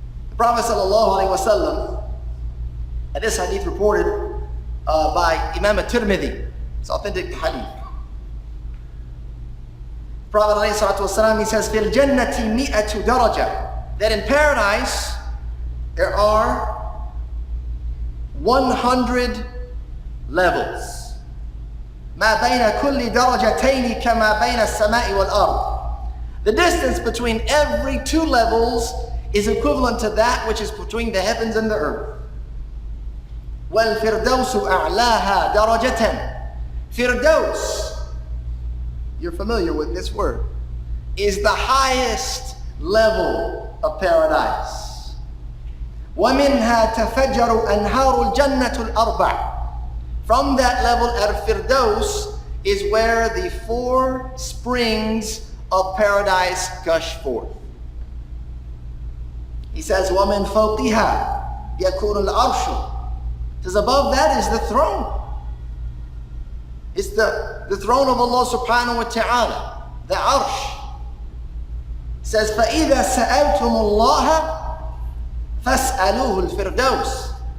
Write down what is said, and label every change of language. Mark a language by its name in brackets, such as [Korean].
[English] The Prophet ﷺ, and this hadith reported by Imam al-Tirmidhi, it's authentic hadith. Prophet ﷺ, he says, [Arabic] فِي الْجَنَّةِ مِئَةُ دَرَجَةٍ, [English] that in paradise there are 100 levels. [Arabic] ما بين كل درجتين كما بين السماء والأرض. [English] The distance between every 2 levels is equivalent to that which is between the heavens and the earth. [Arabic] وَالْفِرْدَوْسُ أَعْلَاهَا دَرَجَةً. [English] Firdaus, you're familiar with this word, is the highest level of paradise. [Arabic] وَمِنْهَا تَفَجَّرُ أَنْهَارُ الْجَنَّةُ الْأَرْبَعِ. [English] From that level at Firdaus is where the 4 springs of paradise gush forth. He says, [Arabic] وَمِنْ فَوْقِهَا يَكُونُ الْعَرْشُ. [English] Says above that is the throne. It's the throne of Allah subhanahu wa ta'ala, the arsh. It says, [Arabic] فَإِذَا سَأَلْتُمُ اللَّهَ فَاسْأَلُوهُ الْفِرْدَوْسِ.